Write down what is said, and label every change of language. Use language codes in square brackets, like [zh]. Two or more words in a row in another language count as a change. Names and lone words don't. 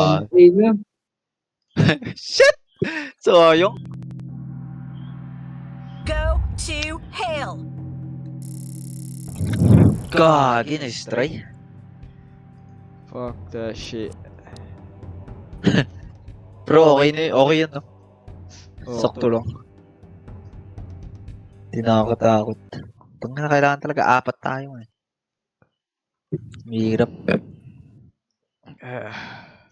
[en] God. [tl] Ayun na. Shit! Sayang. [en] Go to hell! [tl] Gagi, [en] nice try. Fuck that shit. [tl] Pero okay na okay yan, no? Oh. Sakto lang. Hindi nakakatakot. Pag na kailangan talaga, 4 tayo eh. Mahirap. Ah.